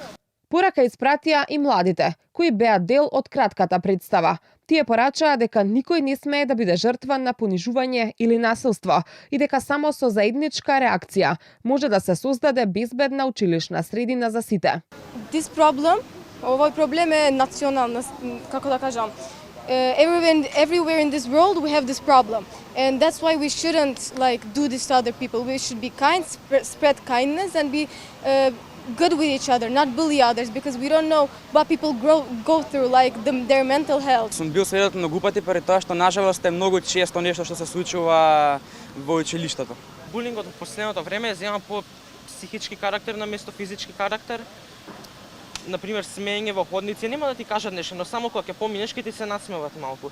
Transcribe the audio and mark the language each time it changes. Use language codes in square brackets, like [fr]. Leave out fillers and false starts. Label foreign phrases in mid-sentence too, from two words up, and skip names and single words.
[mk] Порака испратија и младите, кои беа дел од кратката представа. Тие порачаа дека никој не смее да биде жртва на понижување или насилство и дека само со заедничка реакција може да се создаде безбедна училишна средина за сите. Овој проблем е национална, како да кажам. [en] Everywhere in this world we have this problem, and that's why we shouldn't do this to other people. We should be kind, spread kindness, and be good with each other, not bully others, because we don't know what people go through, their mental health. [mk] Сум бил сведок многу пати поради тоа што нажалост е многу често нешто што се случува во училиштето. Булингот во последното време зема по психички карактер на место физички карактер. Например, смеење во ходници, нема да ти кажат нешто, но само кога ќе поминеш ќе ти се насмеват малку.